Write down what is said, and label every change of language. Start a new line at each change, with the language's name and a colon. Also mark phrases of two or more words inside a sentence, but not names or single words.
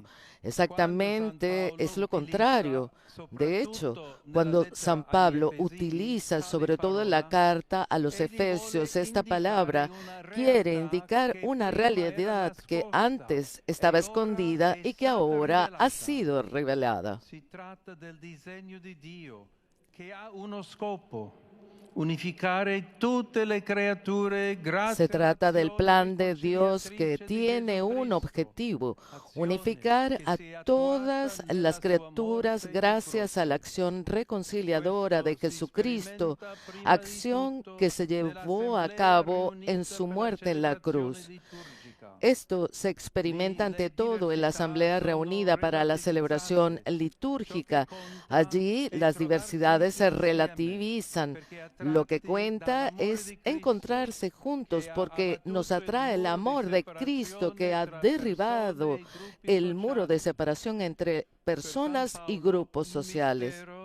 Spanish: Exactamente es lo contrario. De hecho, cuando San Pablo utiliza, sobre todo en la carta a los Efesios, esta palabra, quiere indicar una realidad que antes estaba escondida y que ahora ha sido revelada.
Italian: Si tratta del disegno di Dio che ha uno scopo: unificare tutte le creature grazie
Spanish: Se trata del plan de
Italian: all'azione
Spanish: Dios que
Italian: conciliatrice di
Spanish: tiene
Italian: Gesù
Spanish: un
Italian: Cristo.
Spanish: objetivo:
Italian: Azione
Spanish: unificar
Italian: che
Spanish: a
Italian: si è
Spanish: todas
Italian: attuata
Spanish: las
Italian: nella sua
Spanish: criaturas
Italian: morte in
Spanish: gracias a la
Italian: croce.
Spanish: acción reconciliadora de
Italian: Questo si
Spanish: Jesucristo,
Italian: sperimenta prima di
Spanish: acción
Italian: tutto
Spanish: que se llevó a
Italian: nell'assemblea
Spanish: cabo en
Italian: riunita
Spanish: su
Italian: per
Spanish: la muerte en la
Italian: celebrazione
Spanish: cruz.
Italian: liturgica.
Spanish: Esto se experimenta ante todo en la asamblea reunida para la celebración litúrgica. Allí las diversidades se relativizan. Lo que cuenta es encontrarse juntos porque nos atrae el amor de Cristo que ha derribado el muro de separación entre personas y grupos sociales.